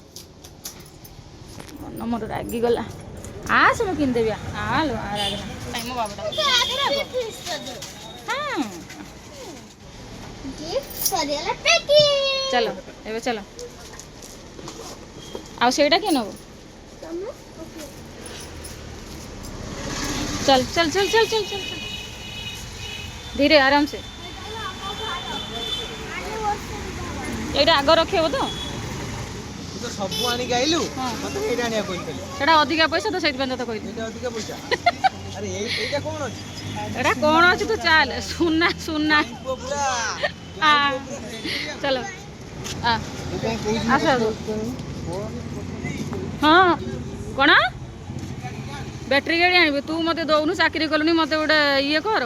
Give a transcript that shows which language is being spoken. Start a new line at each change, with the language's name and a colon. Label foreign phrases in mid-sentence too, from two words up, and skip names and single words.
Odia: ମନ ମୋର ରାଗିଗଲା ଆସେ ମୁଁ କିଣିଦେବି ଆଲୋ ରାଗନା ନାଇଁ ମୋ ବାବାଟା ହଁ ଚାଲ ଏବେ ଚାଲ ଆଉ ସେଇଟା କିଏ ନେବ
Hindi: चल चल चल चल चल चल धीरे आराम से
Odia: এইটা ଆଗ ରଖିବ ତ ତୁ ତ ସବୁ ଆଣିକି ଆଇଲୁ ହଁ। ମତେ ଏଇଟା ଆଣିବାକୁ କହିଥିଲି ସେଇଟା ଅଧିକା ପଇସା ତ ସେଇଥିପାଇଁ ତତେ କହିଲି ଏଇଟା ଅଧିକା ପଇସା ଆରେ ଏଇଟା କଣ ଅଛି ଏଇଟା କ'ଣ ଅଛି ତୁ ଚାଲ ସୁନା ସୁନା ପୁଅ ପୁରା ଆ ଚାଲ ଆ ଆସ ହଁ କ'ଣ ବ୍ୟାଟେରୀ ଗାଡ଼ି ଆଣିବୁ ତୁ ମୋତେ ଦେଉନୁ ଚାକିରି କଲୁନି ମୋତେ ଗୋଟେ ଇଏ କର